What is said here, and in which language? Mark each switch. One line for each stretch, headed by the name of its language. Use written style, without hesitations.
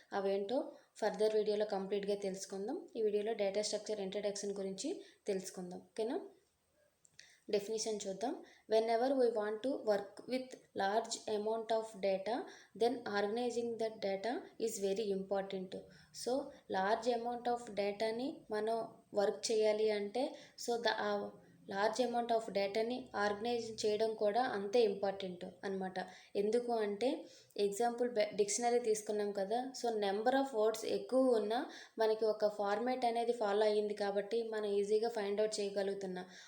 Telugu: అవేంటో ఫర్దర్ వీడియోలో కంప్లీట్గా తెలుసుకుందాం. ఈ వీడియోలో డేటా స్ట్రక్చర్ ఇంట్రడక్షన్ గురించి తెలుసుకుందాం. ఓకేనా. డెఫినేషన్ చూద్దాం.
English: Whenever we want to work with large amount of data, then organizing that data is very important.
Telugu: So large amount of డేటాని మనం వర్క్ చేయాలి అంటే లార్జ్ అమౌంట్ ఆఫ్ డేటాని ఆర్గనైజ్ చేయడం కూడా అంతే ఇంపార్టెంట్ అనమాట. ఎందుకు అంటే ఎగ్జాంపుల్ డిక్షనరీ తీసుకున్నాం కదా. సో నెంబర్ ఆఫ్ వర్డ్స్ ఎక్కువ ఉన్నా మనకి ఒక ఫార్మేట్ అనేది ఫాలో అయ్యింది కాబట్టి మనం ఈజీగా ఫైండ్ అవుట్ చేయగలుగుతున్నాం.